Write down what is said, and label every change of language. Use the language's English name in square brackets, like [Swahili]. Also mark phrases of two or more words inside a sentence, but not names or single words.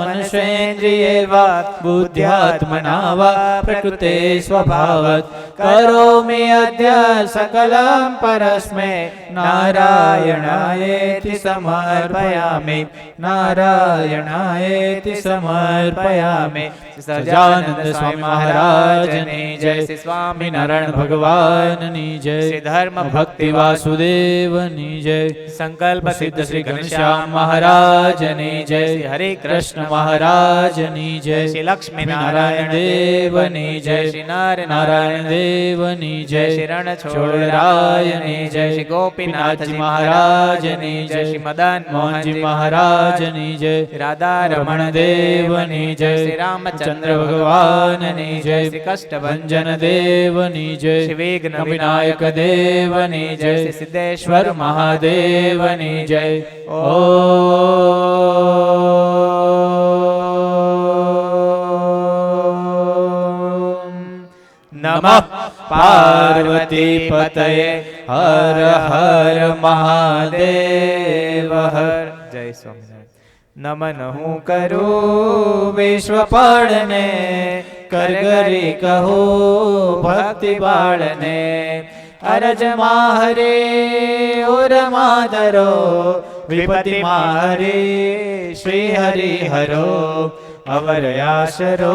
[Sanskrit] मनसेन्द्रिये वा बुद्ध्यात्मना वा प्रकृते स्वभावत् करो करोमि अद्य सकलं परस्मै नारायणायेति समर्पयामि नारायणायेति समर्पयामि। [Gujarati] સજાનંદ સ્વામી મહારાજની જય, શ્રી સ્વામી નારાયણ ભગવાનની જય, શ્રી ધર્મ ભક્તિ વાસુદેવની જય, સંકલ્પ સિદ્ધ શ્રી ઘનશ્યામ મહારાજની જય, શ્રી હરે કૃષ્ણ મહારાજની જય, શ્રી લક્ષ્મી નારાયણ દેવની જય, શ્રી નર નારાયણ દેવની જય, શ્રી રણછોડરાયની જય, શ્રી ગોપીનાથ જી મહારાજની જય, શ્રી મદન મોહન જી મહારાજની જય, રાધા રમણ દેવની જય, શ્રી રામચંદ્ર ભગવાનની જય, શ્રી કષ્ટભંજન દેવની જય, શ્રી વિઘ્ન વિનાયક દેવની જય, શ્રી સિદ્ધેશ્વર મહાદેવની જય। [Sanskrit] ओम नमः पार्वती पतये हर हर महादेव हर। [Gujarati] જય સ્વામીનારાયણ। નમન હું કરું વિશ્વપાળને કરગરી કહો ભક્તિ બાળને અરજ માહરે ઓર માધરો વિપતિ માહરે શ્રી હરિ હરો અવર આશરો